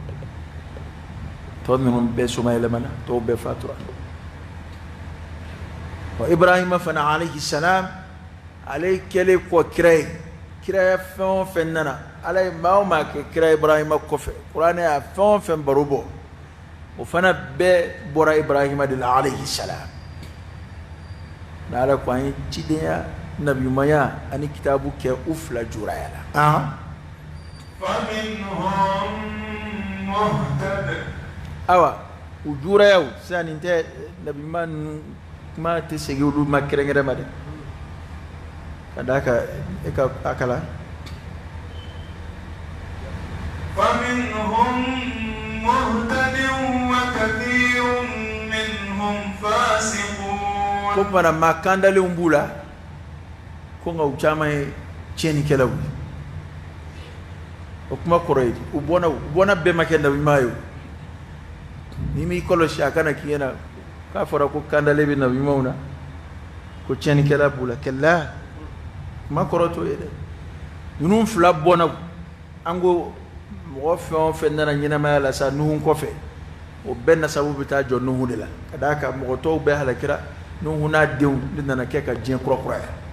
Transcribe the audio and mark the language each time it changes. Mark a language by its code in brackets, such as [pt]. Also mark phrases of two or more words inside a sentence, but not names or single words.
[bm] tɔ ninnu bɛɛ soma yɛlɛmana tɔw bɛɛ fatura wa Ibrahima fana [ar] عليه السلام [bm] ale kɛlen kɔ kira ye kiraya fɛn o fɛn nana Ala ye maa o maa kɛ kira Ibrahima kɔfɛ kuranɛ y'a fɛn o fɛn baro bɔ o fana bɛɛ bɔra Ibrahima de la [ar] عليه السلام [bm] Ala ko an ye cidenya nabiɲumanya ani kitabu kɛ u fila juraya la [ar] فمنهم مهتد [bm] awa u jurayaw sisan nin tɛ nabiɲuman ninnu kuma tɛ segin olu ma kɛrɛnkɛrɛn ma dɛ ka d'a kan e ka a kalan [ar] فمنهم مهتد وكثير منهم فاسقون [bm] ko mana maa kandalenw b'u la ko nka u caman ye tiɲɛnikɛlaw ye o kuma kɔrɔ ye u bɔnna bɛɛ ma kɛ nabiɲuman ye ni m'i kɔlɔsi a kana k'i ɲɛna k'a fɔra ko kandalen bɛ nabiɲumanw na ko tiɲɛnikɛla b'u la kɛlɛ kuma kɔrɔ t'o ye dɛ ninnu fila bɔnna an ko mɔgɔ fɛn o fɛn nana ɲɛnamaya la sa Nuhu kɔfɛ o bɛɛ nasabu bɛ taa jɔ Nuhu de la ka d'a kan mɔgɔ tɔw bɛɛ halakira Nuhu n'a denw de nana kɛ ka diɲɛ kurakuraya